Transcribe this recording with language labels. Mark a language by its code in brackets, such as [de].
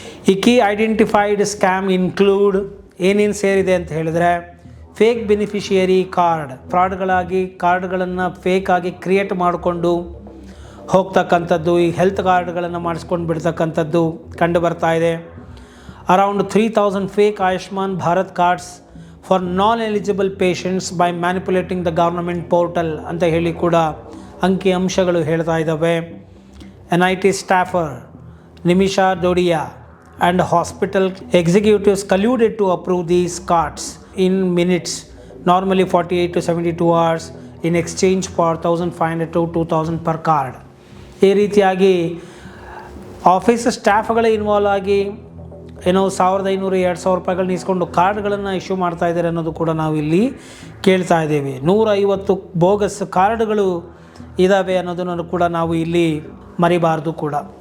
[kn] ಈ key identified scam include ಏನೇನು ಸೇರಿದೆ ಅಂತ ಹೇಳಿದ್ರೆ, ಫೇಕ್ ಬೆನಿಫಿಷಿಯರಿ ಕಾರ್ಡ್, ಫ್ರಾಡ್ಗಳಾಗಿ ಕಾರ್ಡ್ಗಳನ್ನು ಫೇಕಾಗಿ ಕ್ರಿಯೇಟ್ ಮಾಡಿಕೊಂಡು ಹೋಗ್ತಕ್ಕಂಥದ್ದು, ಈ ಹೆಲ್ತ್ ಕಾರ್ಡ್ಗಳನ್ನು ಮಾಡಿಸ್ಕೊಂಡು ಬಿಡ್ತಕ್ಕಂಥದ್ದು ಕಂಡು ಬರ್ತಾ ಇದೆ. [en] around 3000 fake Ayushman Bharat cards for non eligible patients by manipulating the government portal [kn] ಅಂತ ಹೇಳಿ ಕೂಡ ಅಂಕಿ ಅಂಶಗಳು ಹೇಳ್ತಾ ಇದ್ದಾವೆ. [en] NIT staffer Nimisha Dodiya and hospital executives colluded to approve these cards in minutes, normally 48 to 72 hours, in exchange for 1500 to 2000 per card. [kn] ಈ ರೀತಿಯಾಗಿ office ಸ್ಟಾಫ್ಗಳೇ involve ಆಗಿ 1500-2000 ರೂಪಾಯಿಗಳನ್ನ ಇಸ್ಕೊಂಡು ಕಾರ್ಡ್ಗಳನ್ನು ಇಶ್ಯೂ ಮಾಡ್ತಾ ಇದ್ದಾರೆ ಅನ್ನೋದು ಕೂಡ ನಾವು ಇಲ್ಲಿ ಕೇಳ್ತಾ ಇದ್ದೇವೆ. 150 ಬೋಗಸ್ ಕಾರ್ಡ್ಗಳು ಇದ್ದಾವೆ ಅನ್ನೋದನ್ನು ಕೂಡ ನಾವು ಇಲ್ಲಿ ಮರಿಬಾರ್ದು ಕೂಡ.